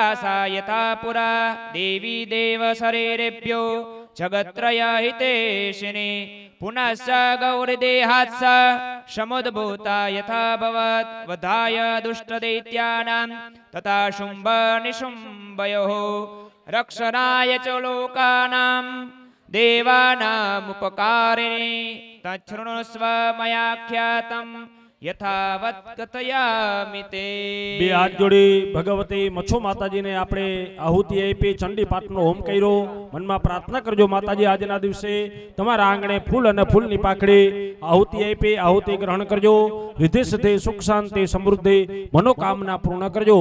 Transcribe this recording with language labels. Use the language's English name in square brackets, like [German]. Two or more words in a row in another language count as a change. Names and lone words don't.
[Sanskrit] सा यथा पुरा देवी देवशरीरेभ्यो जगत्त्रयहितेशिनी पुनश्च गौरीदेहात् सा समुद्भूता यथा भवत् वधाय दुष्टदैत्यानां तथा शुम्भनिशुम्भयोः रक्षणाय च लोकानां देवानामुपकारिणी तच्छृणुस्व मयाख्यातं यथावत् कथयामि ते। [Gujarati] બે હાથ જોડી ભગવતી મચ્છો માતાજીને આપણે આહુતિ આપી ચંડી પાઠનો હોમ કર્યો. મનમાં પ્રાર્થના કરજો માતાજી આજના દિવસે તમારા આંગણે ફૂલ અને ફૂલની પાખડી આહુતિ આપી આહુતિ ગ્રહણ કરજો. રિદ્ધિ સિદ્ધિ સુખ શાંતિ સમૃદ્ધિ મનોકામના પૂર્ણ કરજો.